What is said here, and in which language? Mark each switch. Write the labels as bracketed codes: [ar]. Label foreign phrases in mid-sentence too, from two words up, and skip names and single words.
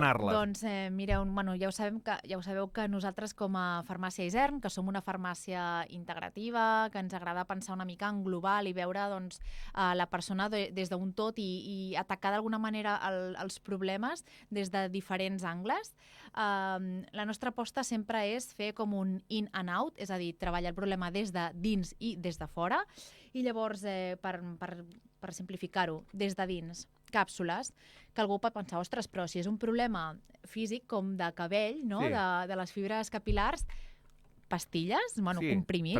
[ca] Doncs mireu, ja ho sabeu que nosaltres com a farmàcia Isern, que som una farmàcia integrativa, que ens agrada pensar una mica en global i veure la persona des d'un tot i atacar d'alguna manera els problemes des de diferents angles. La nostra aposta sempre és fer com un [en] in and out, [ca] és a dir, treballar el problema des de dins i des de fora, i llavors, per simplificar-ho, des de dins, càpsules, que algú pot pensar, ostres, però si és un problema físic com de cabell, no? Sí. De les fibres capilars, pastilles, comprimits,